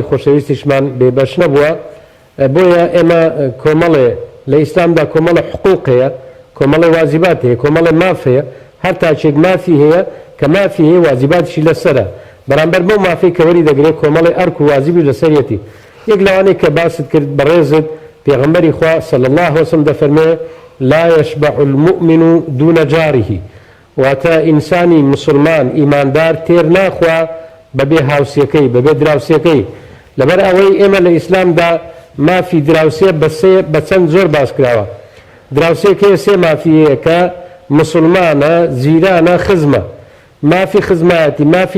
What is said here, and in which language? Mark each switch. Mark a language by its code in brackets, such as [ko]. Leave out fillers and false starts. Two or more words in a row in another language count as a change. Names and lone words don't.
[ckb] خۆشەویستیشمان بێبەش نەبووە بۆیە ئێمە کۆمەڵێ لە ئیسلامدا کۆمەڵە حقوقەیە کۆمەڵی واجبات هەیە کۆمەڵی ماف هەیە هەر تاچێک مافی هەیە کە مافی هەیە واجباتیشی لەسەرە بەرامبەر بۆ مافی کە وەری دەگرێت کۆمەڵی ئەرک و واجبی لەسەرەتی یەک لەوانەیە کە باست کرد بەڕێزت پێغەمبەری خوا [ar] صلی الله عليه وسلم [ckb] دەفەرمێ [ar] لا يشبع المؤمن دون جاره [ckb] واتە ئینسانی مسلمان ئیماندار تێر ناخوا بەبێ هاوسیەکەی بەبێ دراوسیەکەی لەبەر ئەوەی ئێمە لە ئیسلامدا مافی دراوسێ بە چەند زۆر باس کراوە دراوسێکەیە سێ مافیەیە کە مسلمانە جیرانە خزمە مافی خزمایەتی مافی